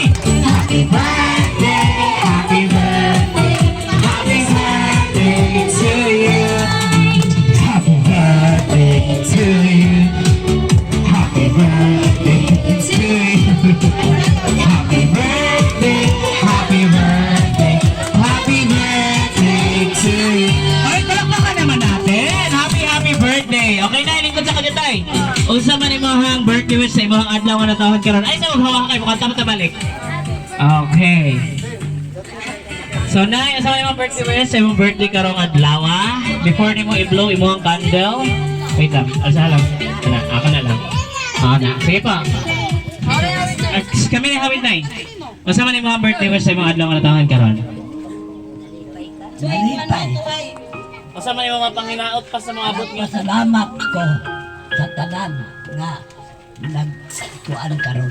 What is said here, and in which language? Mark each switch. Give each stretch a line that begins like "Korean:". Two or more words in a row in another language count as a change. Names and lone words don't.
English: Happy birthday, happy birthday, happy birthday to you. Happy birthday to you. Happy birthday to you. Happy birthday, happy birthday, happy birthday to you.
Filipino: Okay, palakpakan naman natin. Happy birthday. Okay na, ilingkod sa kanya Tay,
Cebuano: unsa man imong birthday wish sa imong adlaw nga natawhan karon? Ay sa maghawa kay mukha ta balik. Okay. So na sa imong birthday wish sa imong birthday karong adlaw, before nimo i-blow imong candle. Wait lang, asa lang. Kana, ako na lang. Na. Sige pa. Kami na hawid na. Unsa man imong birthday wish sa imong adlaw nga natawhan karon? Malipay. Unsa man imong mapanginaot pa sa mga abot nga? Pasalamat ko sa tanan nga nagkuan karon.